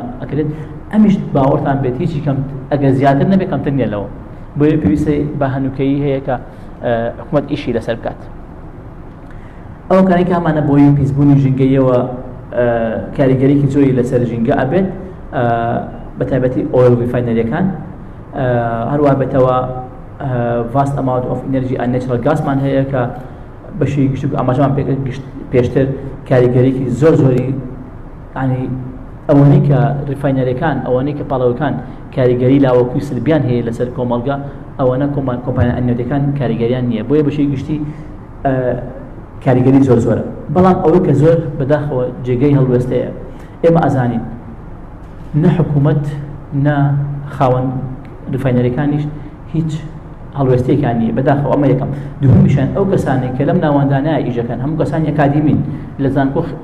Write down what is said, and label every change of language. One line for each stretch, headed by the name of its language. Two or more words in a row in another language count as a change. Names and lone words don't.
Central Kurdish: ئەکرێت ئەمیش باوەڕتان بێت هیچی کەم ئەگەر زیاتر نەبێ کەمتر نیە لەوە بۆیە پێویستە بە هەنووکەیی هەیە کە حکوومەت ئیشی لەسەر بکات ئەو کاری کە ئەمانە بۆی پیسبوونی ژینگەیەوە کاریگەریەکی زۆری لەسەر ژینگە ئەبێت بە تایبەتی ئۆیل ریفاینەریەکان هەروە بێتەوە
English: vast amount of energy and natural gas
Central Kurdish: مان هەیە کە بەشی گشت ئاماژەمان پێشتر کاریگەریەکی زۆری ینی ئەوەنەی کە ریفاینەریەکان ئەوەنەی کە پاڵەوەکان کاریگەری لاوەکوی سلبیان هەیە لەسەر کۆمەڵگە ئەوەنە کۆمپانیا ئەنێتەکان کاریگەریان نییە بۆیە بەشی گشتی کاریگەری زۆرە بەڵام ئەوەی کە زۆر بەداخەوە جێگەی هەڵوێستەیە ئێمە ئەزانین نە حکوومەت نە خاوەن ریفاینەریەکانیش هیچ هەڵوێستەیەکان نیە بەداخەوە ئەمە یەکەم دووهەمیشیان ئەو کەسانێک کە لەم ناوەندانایە ئیژەکەن هەموو کەسانی ئەکادیمین لە زانکۆ